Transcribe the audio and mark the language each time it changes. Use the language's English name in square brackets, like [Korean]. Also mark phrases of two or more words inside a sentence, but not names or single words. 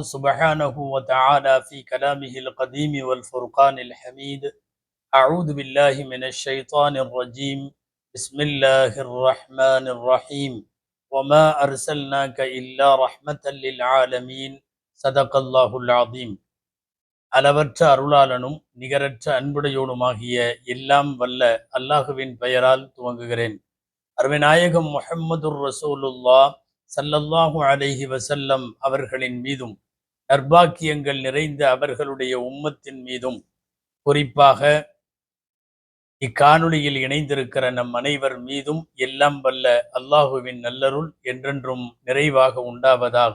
[Arabic] سبحانه وتعالى في كلامه القديم والفرقان الحميد أعوذ بالله من الشيطان الرجيم بسم الله الرحمن الرحيم وما أرسلناك إلا رحمة للعالمين صدق الله العظيم [Tamil] அளவற்ற அருளாளனும் நிகரற்ற அன்புடையோனுமாகிய எல்லாம் வல்ல அல்லாஹுவின் பெயரால் துவங்குகிறேன். அருமைநாயகம் முஹம்மதுர் ரசூலுல்லா [Arabic] صلى الله عليه وسلم [Tamil] அவர்களின் மீதும் நற்பாக்கியங்கள் நிறைந்த அவர்களுடைய உம்மத்தின் மீதும் குறிப்பாக இக்காணொளியில் இணைந்திருக்கிற நம் அனைவர் மீதும் எல்லாம் வல்ல அல்லாஹுவின் நல்லருள் என்றென்றும் நிறைவாக உண்டாவதாக.